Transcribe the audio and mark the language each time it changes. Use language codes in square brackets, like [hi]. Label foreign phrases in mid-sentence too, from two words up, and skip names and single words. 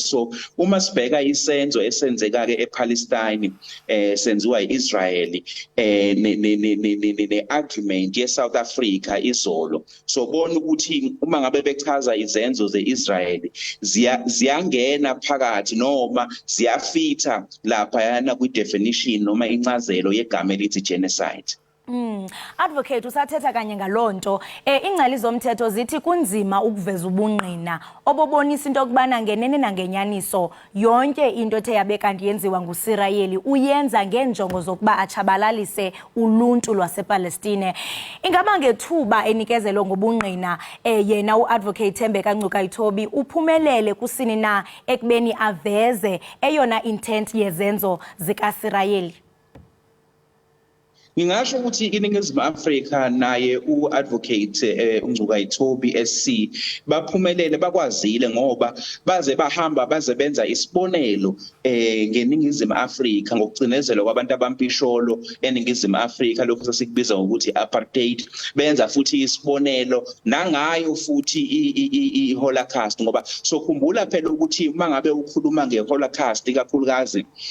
[zu] So uma sibheka isenzo esenzeka ke ePalestine senziwa iIsrael ne-argument yeSouth Africa izolo, so bona ukuthi uma ngabe bechaza izenzo zeIsrael ziyangena phakathi noma ziyafitha lapha yana kwi-definition noma incazelo yegama elithi genocide. [xh] Advocate, usathetha kanye ngalonto ingcali zomthetho zithi kunzima ukuveza ubungqina obobonisa into okubana ngenene nangenyaniso yonke into ethe yabe kanti yenziwa nguSirayeli uyenza ngenjongo zokuba achabalalise uluntu lwasePalestine. Ingaba ngethuba enikezelo ngobungqina yena uadvocate Thembeka Ncukayithobi uphumelele kusini na ekubeni aveze eyona intent yezenzo zikaSirayeli? [zu] Ngingasho ukuthi iningizimu Afrika naye uadvocate uNgcukayithobi SC baphumelele bakwazile ngoba baze bahamba baze benza isibonelo ngeningizimu Afrika ngokucinezelwa kwabantu abampisholo eningizimu Afrika lokho sasikubiza ngokuthi apartheid benza futhi isibonelo nangayo futhi iHolocaust ngoba sokhumbula phela ukuthi mangabe ukhuluma ngeHolocaust kakhulukazi